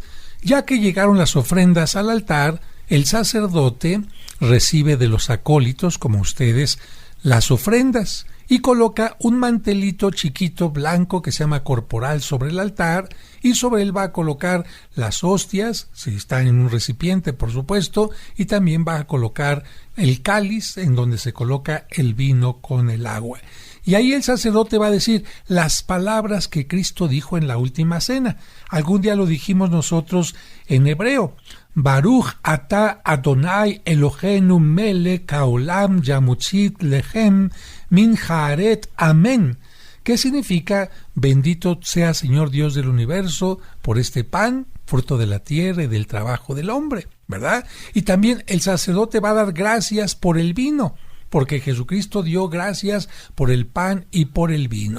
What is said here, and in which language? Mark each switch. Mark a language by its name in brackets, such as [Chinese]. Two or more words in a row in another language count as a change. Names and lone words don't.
[Spanish] Ya que llegaron las ofrendas al altar, el sacerdote recibe de los acólitos, como ustedes, las ofrendas y coloca un mantelito chiquito blanco que se llama corporal sobre el altar, y sobre él va a colocar las hostias, si está en un recipiente por supuesto, y también va a colocar el cáliz en donde se coloca el vino con el agua. Y ahí el sacerdote va a decir las palabras que Cristo dijo en la última cena. Algún día lo dijimos nosotros en hebreo. [Hebrew] ברוך אתה אדני אלהינו מלך העולם המוציא לחם מן הארץ אמן. [Spanish] ¿Qué significa? Bendito sea Señor Dios del universo por este pan, fruto de la tierra y del trabajo del hombre, ¿verdad? Y también el sacerdote va a dar gracias por el vino, porque Jesucristo dio gracias por el pan y por el vino.